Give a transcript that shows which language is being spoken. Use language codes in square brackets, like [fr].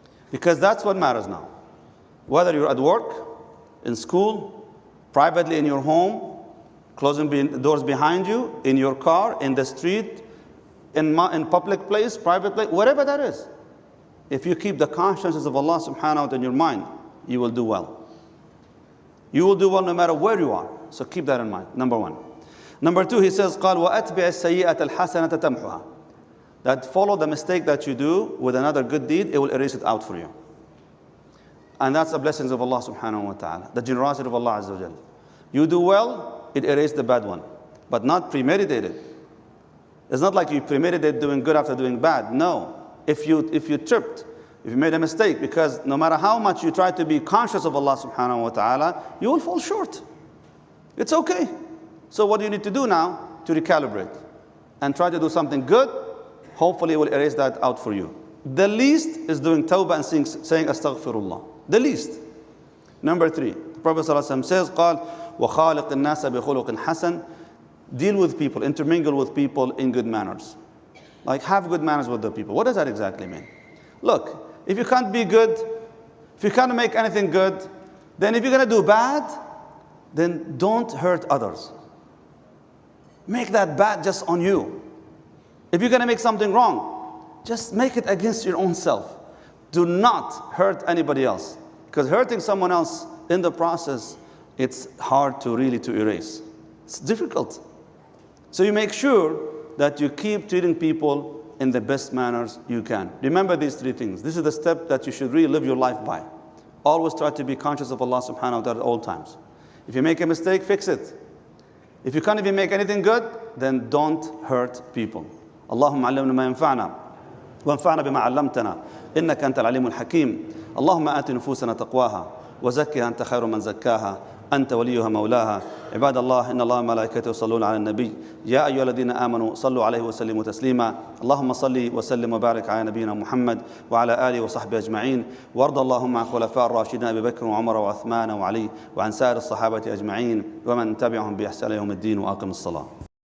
[en] Because that's what matters now. Whether you're at work, in school, privately in your home, closing the doors behind you, in your car, in the street, in public place, private place, whatever that is. If you keep the consciousness of Allah subhanahu wa ta'ala in your mind, you will do well. You will do well no matter where you are. So keep that in mind, number 1. Number 2, he says, [ar] قال وأتبع السيئة الحسنة تمحها. [en] That follow the mistake that you do with another good deed, it will erase it out for you. And that's the blessings of Allah subhanahu wa ta'ala, the generosity of Allah azza wa jalla. You do well, it erases the bad one, but not premeditated. It's not like you premeditate doing good after doing bad. No. If you tripped, if you made a mistake, because no matter how much you try to be conscious of Allah subhanahu wa ta'ala, you will fall short. It's okay. So what do you need to do now? To recalibrate and try to do something good. Hopefully it will erase that out for you. The least is doing tawbah and saying astaghfirullah. The least. Number 3, the Prophet ﷺ says, [ar] قال وخالق الناس بخلق حسن. [en] Deal with people, intermingle with people in good manners. Like, have good manners with the people. What does that exactly mean? Look, if you can't be good, if you can't make anything good, then if you're going to do bad, then don't hurt others. Make that bad just on you. If you're going to make something wrong, just make it against your own self. Do not hurt anybody else. Because hurting someone else in the process, it's hard to erase. It's difficult. So you make sure that you keep treating people in the best manners you can. Remember these 3 things. This is the step that you should really live your life by. Always try to be conscious of Allah subhanahu wa ta'ala at all times. If you make a mistake, fix it. If you can't even make anything good, then don't hurt people. [ar] Allahumma allimna ma yanfa'na وانفعنا بما علمتنا إنك أنت العليم الحكيم اللهم آت نفوسنا تقواها وزكها أنت خير من زكاها أنت وليها مولاها عباد الله إن الله وملائكته يصلون على النبي يا أيها الذين آمنوا صلوا عليه وسلموا تسليما اللهم صل وسلم وبارك على نبينا محمد وعلى آله وصحبه أجمعين وارض اللهم عن خلفاء الراشدين أبي بكر وعمر وعثمان وعلي وعن سائر الصحابة أجمعين ومن تبعهم بإحسان يوم الدين وأقم الصلاة.